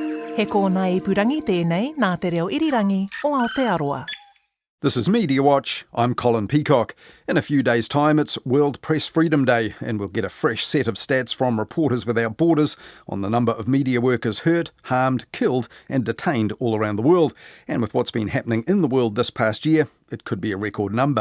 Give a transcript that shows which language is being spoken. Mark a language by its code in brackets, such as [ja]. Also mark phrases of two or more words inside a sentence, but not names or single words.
[mi] He kōna ipurangi tēnei nā te reo irirangi o Aotearoa. [en] This is Mediawatch. I'm Colin Peacock. In a few days' time, it's World Press Freedom Day, and we'll get a fresh set of stats from Reporters Without Borders on the number of media workers hurt, harmed, killed and detained all around the world. And with what's been happening in the world this past year, it could be a record number.